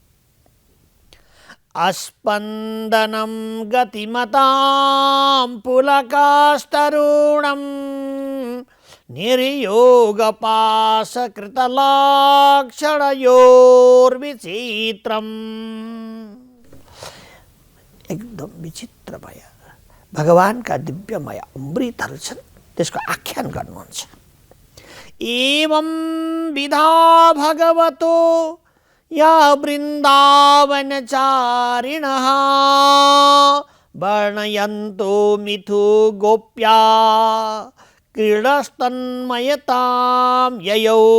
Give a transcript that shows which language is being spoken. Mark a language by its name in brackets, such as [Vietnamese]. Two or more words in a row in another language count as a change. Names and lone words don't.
[Sanskrit] अस्पन्दनं गतिमतां पुलकास्तरुणं निर्योगपाशकृतलक्षणयोर्विचित्रम्। [Nepali] एकदम विचित्र भय भगवानका दिव्यमय अमृतहरू छन्, त्यसको आख्यान गर्नुहुन्छ। [Sanskrit] एवं विधा भगवतो या वृन्दावनचारिणः वर्णयन्तो मिथु गोप्या क्रीडस्तन्मयतां ययौ